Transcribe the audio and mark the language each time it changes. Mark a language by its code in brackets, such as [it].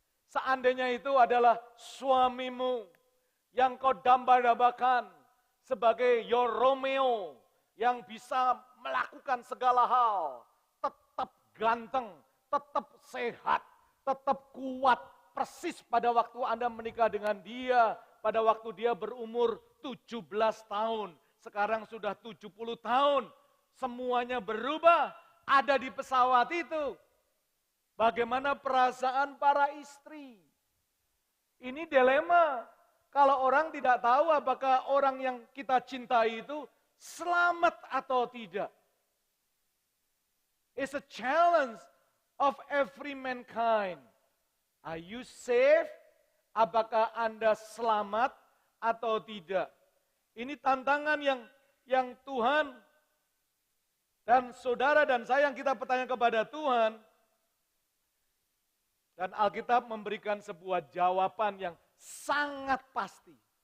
[id] Seandainya itu adalah suamimu yang kau dambakan sebagai your Romeo yang bisa melakukan segala hal, tetap ganteng, tetap sehat, tetap kuat, persis pada waktu Anda menikah dengan dia, pada waktu dia berumur 17 tahun, sekarang sudah 70 tahun, semuanya berubah, ada di pesawat itu. Bagaimana perasaan para istri? Ini dilema. Kalau orang tidak tahu apakah orang yang kita cintai itu selamat atau tidak. [en] It's a challenge of every mankind. Are you safe? [id] Apakah Anda selamat atau tidak? Ini tantangan yang Tuhan dan saudara dan saya yang kita bertanya kepada Tuhan. Dan Alkitab memberikan sebuah jawaban yang sangat pasti.